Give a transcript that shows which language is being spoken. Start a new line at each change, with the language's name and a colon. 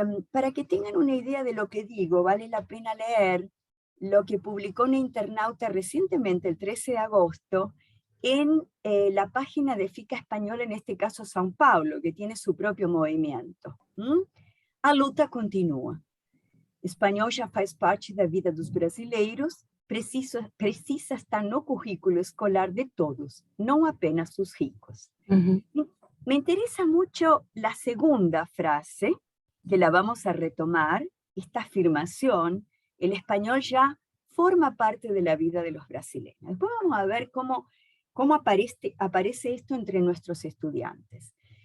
Spanish: Para que tengan una idea de lo que digo, vale la pena leer lo que publicó una internauta recientemente, el 13 de agosto, en la página de FICA Español, en este caso São Paulo, que tiene su propio movimiento.
Portuguese: A luta continua. Espanhol já faz parte da vida dos brasileiros, precisa estar no currículo escolar de todos, no apenas dos ricos.
Spanish: Me interesa mucho la segunda frase, que la vamos a retomar, esta afirmación: el español ya forma parte de la vida de los brasileños. Después vamos a ver cómo aparece esto entre nuestros estudiantes.